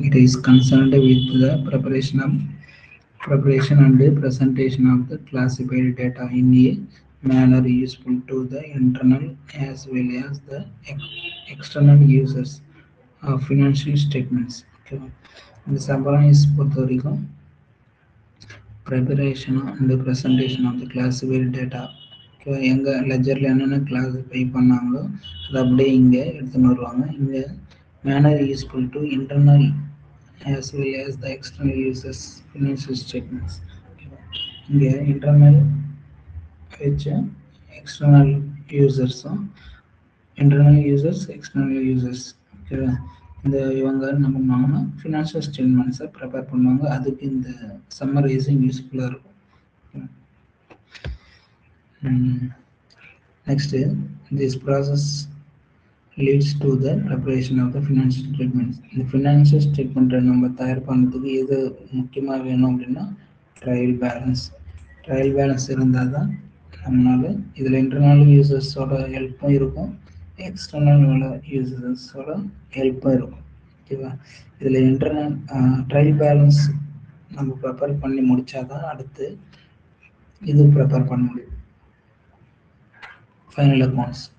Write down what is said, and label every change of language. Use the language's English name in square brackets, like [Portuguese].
[English] It is concerned with the preparation and presentation of the classified data in a manner useful to the internal as well as the external users of financial statements. Okay. The summarize [Tamil] பொறுத்த வரைக்கும் [English] preparation and presentation of the classified data. [Tamil] எங்கள் லெஜரில் என்னென்ன classify பண்ணாங்களோ அதை அப்படியே இங்கே எடுத்துன்னு வருவாங்க. இங்கே [English] Manner useful to internal as well as the external users financial statements. [Tamil] இங்கே இன்டர்னல் வச்சு external யூசர்ஸும், internal users external users, ஓகேவா, இந்த இவங்க என்ன பண்ணுவாங்கன்னா ஃபினான்ஷியல் ஸ்டேட்மெண்ட்ஸை ப்ரிப்பேர் பண்ணுவாங்க. அதுக்கு இந்த சம்மரைசிங் யூஸ்ஃபுல்லாக இருக்கும். [English] Next, this process leads to the preparation of the financial statements. [Tamil] இந்த ஃபினான்ஷியல் ஸ்டேட்மெண்ட்டை நம்ம தயார் பண்ணுறதுக்கு எது முக்கியமாக வேணும் அப்படின்னா ட்ரையல் பேலன்ஸ் இருந்தால் தான் நம்மளால் இதில் இன்டர்னல் யூசர்ஸோட ஹெல்ப்பும் இருக்கும், எக்ஸ்டர்னல் யூசர்ஸோட ஹெல்ப்பும் இருக்கும். ஓகேவா, இதில் இன்டர்னல் ட்ரையல் பேலன்ஸ் நம்ம ப்ரிப்பேர் பண்ணி முடித்தாதான் அடுத்து இது ப்ரிப்பேர் பண்ண முடியும். Final accounts.